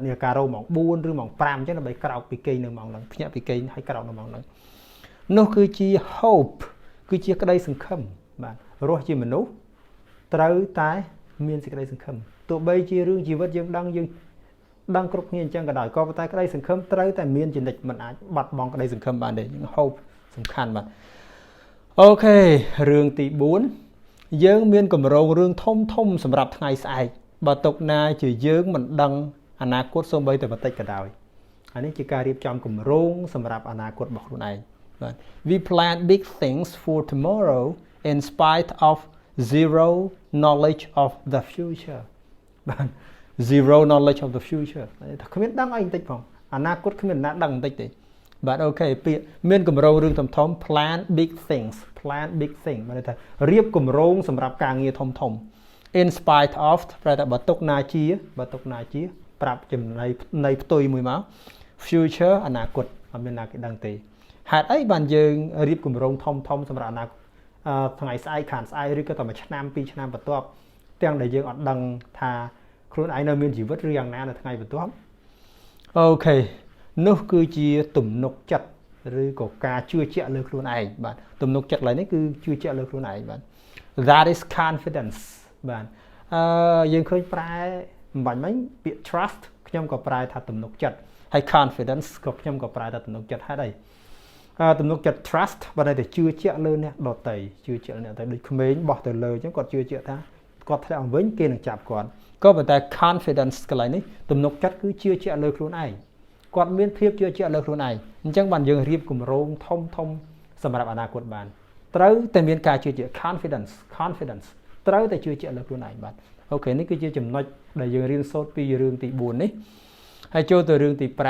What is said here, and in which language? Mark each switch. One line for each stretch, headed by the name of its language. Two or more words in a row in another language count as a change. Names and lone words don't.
Khmer: នាឡិការ៉ូម៉ោង4ឬម៉ោង5អញ្ចឹងដើម្បីក្រោកពីគេងនៅម៉ោងហ្នឹងភ្ញាក់ពីគេងហើយក្រោកនៅម៉ោងហ្នឹងនោះគឺជា hope គឺជាក្តីសង្ឃឹមបាទរស់ជាមនុស្សត្រូវតែមានសេចក្តីសង្ឃឹមទោះបីជារឿងជីវិតយើងដឹងគ្រប់គ្នាអញ្ចឹងក៏ដោយក៏ប៉ុន្តែក្តីសង្ឃឹមត្រូវតែមានចនិចមិនអាចបាត់បង់ក្តីសង្ឃឹមបានទេ hope សំខាន់បាទអូខេរឿងទី 4យើងមានកម្រងរឿងធំសម្រាប់ថ្ងៃស្អែកបើទុកណាជាយើងមិនដឹងអនាគតសូម្បីតែបន្តិចក៏ដោយអានេះជាការរៀបចំគម្រោងសម្រាប់អនាគតរបស់ខ្លួនឯងបាទ
English: We plan big things for tomorrow in spite of zero knowledge of the future
Khmer: បាទ
English: zero knowledge of the future
Khmer: ថាគ្មានដឹងអីបន្តិចផងអនាគតគ្មានណាដឹងបន្តិចទេបាទអូខេ ពាក្យមានគម្រោងរឿងធំ
English: plan big things
Khmer: មានន័យថារៀបគម្រោងសម្រាប់ការងារធំ
English: in spite of
Khmer: ប្រែថាបើទុកណាជាប្រាប់ចំណៃនៃផ្ទុយមួយមក future អនាគតអត់មានណាគេដឹងទេហេតុអីបានយើងរៀបគម្រោងធំសម្រាប់អនាគតថ្ងៃស្អែកខានស្អែកឬក៏តែមួយឆ្នាំ2ឆ្នាំ បន្ទាប់ទាំងដែលយើងអត់ដឹងថាខ្លួនឯងនៅមានជីវិតឬយ៉ាងណានៅថ្ងៃបន្ទាប់អូខេនោះគឺជាទំនុកចិត្តឬក៏ការជឿជាក់លើខ្លួនឯងបាទទំនុកចិត្តឡើយនេះគឺជឿជាក់លើ ខ្លួនឯងបាទ
English: that is confidence
Khmer: បាទយើងឃើញប្រែមិនបាញ់មិញពាក្យ trust ខ្ញុំក៏ប្រែថាទំនុកចិត្តហើយ confidence ក៏ខ្ញុំក៏ប្រែថាទំនុក ចិត្តហេតុអីទំនុកចិត្ត trust បើតែជឿជាក់លើអ្នកដទៃជឿជាក់លើអ្នកដទៃដូចក្មេងបោះទៅលើអញ្ចឹងគាត់ជឿជាក់ថាគាត់ធ្លាក់មកវិញគេនឹងចាប់គាត់ក៏ប៉ុន្តែ confidence កន្លែងនេះទំនុកចិត្តគឺជឿជាក់លើខ្លួនឯងគាត់មានភាពជឿជាក់លើខ្លួនឯងអញ្ចឹងបានយើងរៀបគម្រោងធំសម្រាប់អនាគតបានត្រូវតែមានការជឿជាក់ confidence ត្រូវតែជឿជាក់លើខ្លួនឯងបាទអូខេនេះគឺជាចំណុចដែលយើងរៀនសូត្រពីរឿងទី4នេះហើយចូលទៅរឿងទី